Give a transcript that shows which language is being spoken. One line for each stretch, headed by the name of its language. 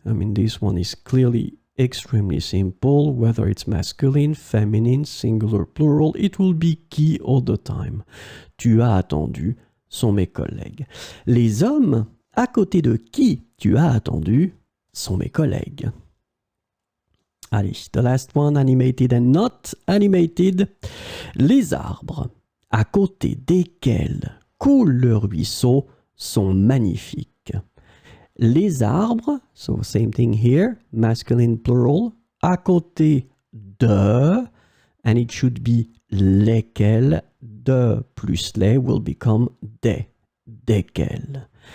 English: I mean, this one is clearly extremely simple, whether it's masculine, feminine, singular, plural, it will be qui all the time.
French: Tu as attendu sont mes collègues. Les hommes à côté de qui tu as attendu sont mes collègues. Allez,
English: the last one, animated and not animated.
French: Les arbres à côté desquels coule le ruisseau sont magnifiques. Les arbres,
English: so same thing here, masculine plural,
French: à côté de,
English: and it should be lesquels, de plus les will become desquels.